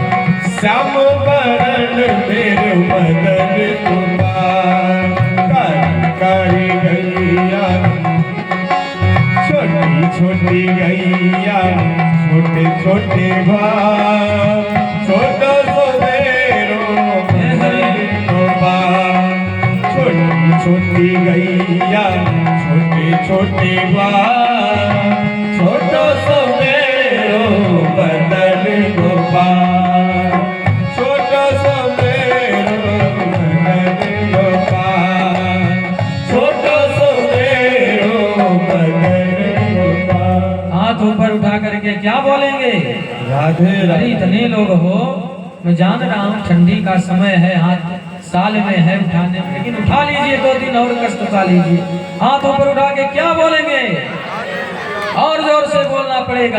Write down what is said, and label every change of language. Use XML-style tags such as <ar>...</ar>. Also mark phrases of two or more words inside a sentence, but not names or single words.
<hi>श्याम बरन मेरो मदन गोपाल। कारी कारी गैया, छोटी छोटी गैया, छोटे छोटे ग्वाल, छोटा सो मेरो मदन गोपाल। छोटी छोटी गैया, छोटे छोटे ग्वाल, छोटा सो मेरो मदन गोपाल। छोटा सो मेरो मदन गोपाल, छोटा सो मेरो मदन गोपाल। हाथ ऊपर उठा करके क्या बोलेंगे? राधे अरे राधे। इतने लोग हो, मैं जान रहा हूँ ठंडी का समय है, हाथ साल में है उठाने में, लेकिन उठा लीजिए, 2 दिन और कष्ट उठा लीजिए। हाथ ऊपर उठा के क्या बोलेंगे? और जोर से बोलना पड़ेगा।</hi>